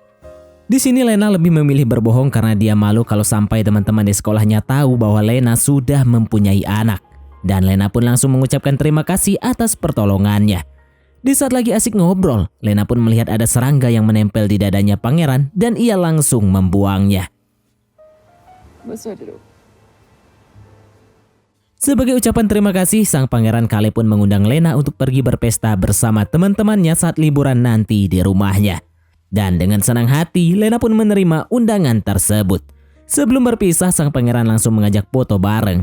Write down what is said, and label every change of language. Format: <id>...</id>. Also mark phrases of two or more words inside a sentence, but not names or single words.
<id>Di sini Lena lebih memilih berbohong karena dia malu kalau sampai teman-teman di sekolahnya tahu bahwa Lena sudah mempunyai anak. Dan Lena pun langsung mengucapkan terima kasih atas pertolongannya. Di saat lagi asik ngobrol, Lena pun melihat ada serangga yang menempel di dadanya pangeran dan ia langsung membuangnya.</id> <sv>Vad säger du?</sv> <id>Sebagai ucapan terima kasih, sang pangeran Kale pun mengundang Lena untuk pergi berpesta bersama teman-temannya saat liburan nanti di rumahnya. Dan dengan senang hati, Lena pun menerima undangan tersebut. Sebelum berpisah, sang pangeran langsung mengajak foto bareng.</id>